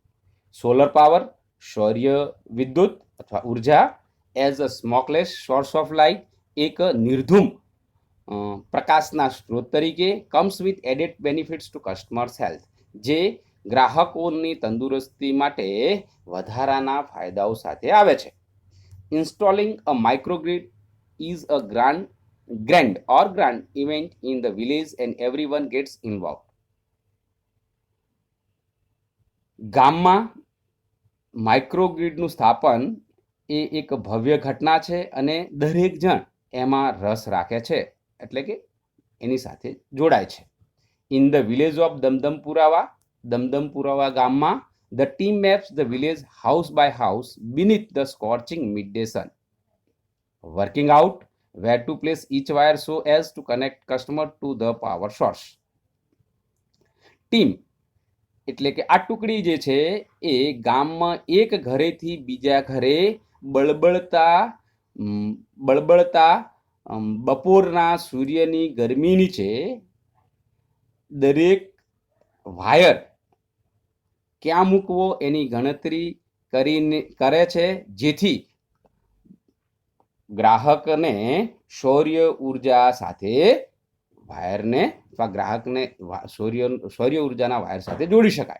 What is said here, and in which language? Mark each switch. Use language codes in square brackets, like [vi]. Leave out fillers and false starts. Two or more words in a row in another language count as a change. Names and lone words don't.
[en] solar power, [gu] સૌર્ય વિદ્યુત અથવા ઉર્જા [en] as a smokeless source of light, [gu] એક નિર્ધૂમ પ્રકાશના સ્ત્રોત તરીકે, [en] comes with added benefits to customers health, [gu] જે ગ્રાહકોની તંદુરસ્તી માટે વધારાના ફાયદાઓ સાથે આવે છે. [en] Installing a microgrid is a grand event in the village and everyone gets involved. [gu] ગામમાં માઇક્રોગ્રીડનું સ્થાપન એ એક ભવ્ય ઘટના છે અને દરેક જણ એમાં રસ રાખે છે, એટલે કે એની સાથે જોડાય છે. [en] In the village of Damdampurava ગામમાં the team maps the village house by house beneath the scorching midday sun, working out where to place each wire so as to connect customer to the power source. [gu] ટીમ એટલે કે આ ટુકડી જે છે એ ગામમાં એક ઘરેથી બીજા ઘરે બળબળતા બપોરના સૂર્યની ગરમી નીચે દરેક વાયર ક્યાં મૂકવો એની ગણતરી કરે છે, જેથી ગ્રાહકને સૌર્ય ઉર્જા સાથે વાયરને અથવા ગ્રાહકને સૌર્ય ઉર્જાના વાયર સાથે જોડી શકાય.